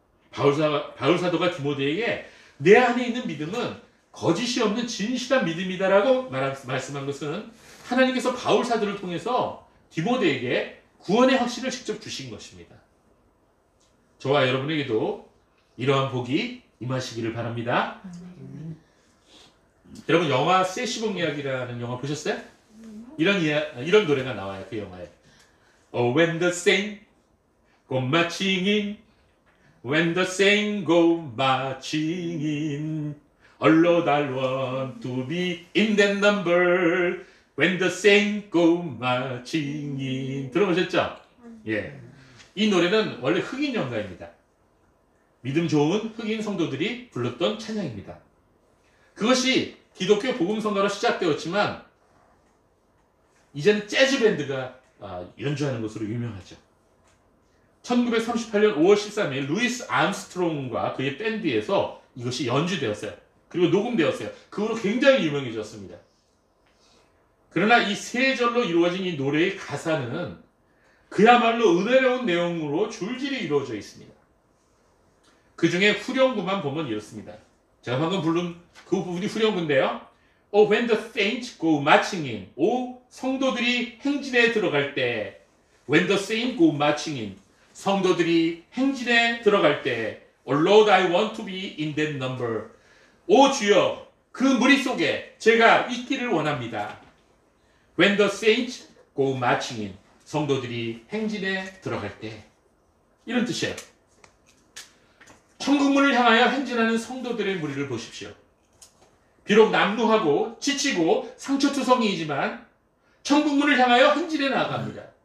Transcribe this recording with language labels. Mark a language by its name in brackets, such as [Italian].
[Korean] 바울사도가 디모데에게 내 안에 있는 믿음은 거짓이 없는 진실한 믿음이다 라고 말씀한 것은 하나님께서 바울사도를 통해서 디모데에게 구원의 확신을 직접 주신 것입니다. 저와 여러분에게도 이러한 복이 임하시기를 바랍니다. 여러분 영화 세시봉 이야기라는 영화 보셨어요? 이런 노래가 나와요. 그 영화에. [English] Oh, when the saints go marching in, when the saints go marching in, Lord, I want to be in that number, when the saints go marching in. [Korean] 들어보셨죠? 예. 이 노래는 원래 흑인 연가입니다. 믿음 좋은 흑인 성도들이 불렀던 찬양입니다. 그것이 기독교 복음성가로 시작되었지만 이제는 재즈 밴드가 연주하는 것으로 유명하죠. 1938년 5월 13일 루이스 암스트롱과 그의 밴드에서 이것이 연주되었어요. 그리고 녹음되었어요. 그 후로 굉장히 유명해졌습니다. 그러나 이 세 절로 이루어진 이 노래의 가사는 그야말로 은혜로운 내용으로 줄줄이 이루어져 있습니다. 그 중에 후렴구만 보면 이렇습니다. 제가 방금 부른 그 부분이 후렴구인데요. [English] Oh, when the saints go marching in. [Korean] 오, 성도들이 행진에 들어갈 때. [English] When the saints go marching in. [Korean] 성도들이 행진에 들어갈 때. [English] Oh, Lord, I want to be in that number. [Korean] 오 주여, 그 무리 속에 제가 있기를 원합니다. [English] When the saints go marching in. [Korean] 성도들이 행진에 들어갈 때. 이런 뜻이에요. 천국문을 향하여 행진하는 성도들의 무리를 보십시오. 비록 남루하고 지치고 상처투성이이지만 천국문을 향하여 행진해 나아갑니다.